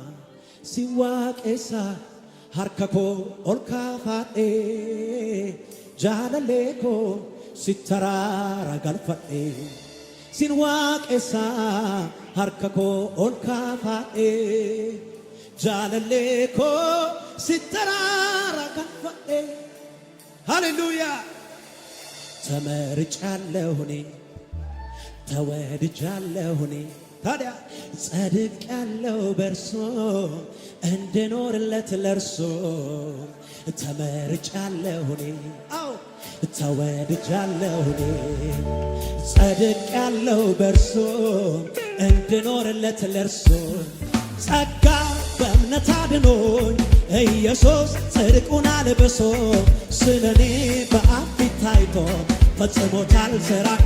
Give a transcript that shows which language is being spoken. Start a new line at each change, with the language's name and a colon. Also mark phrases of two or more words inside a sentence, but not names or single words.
Oromo: si waaqessa harka koo ol kaafadhe jaalalee koo sittaraara galfadhe sin waaqessa harka koo ol kaafadhe jaalalee koo sittaraara galfadhe
Amharic: ሃሌሉያ ተመርጫለሁ እኔ ተወድጃለሁ እኔ ታዲያ ጸድቄአለሁ በእርሱ እንድኖርለት ለእርሱ ተመርጫለሁ እኔ አዎ ተወድጃለሁ እኔ ጸድቄአለሁ በእርሱ እንድኖርለት ለእርሱ ጸጋ በእምነት አድኖኝ ኢየሱስ ጽድቁን አልብሶ ስለኔ በአብ ፊት ታይቶ ፈጽሞታል ሥራ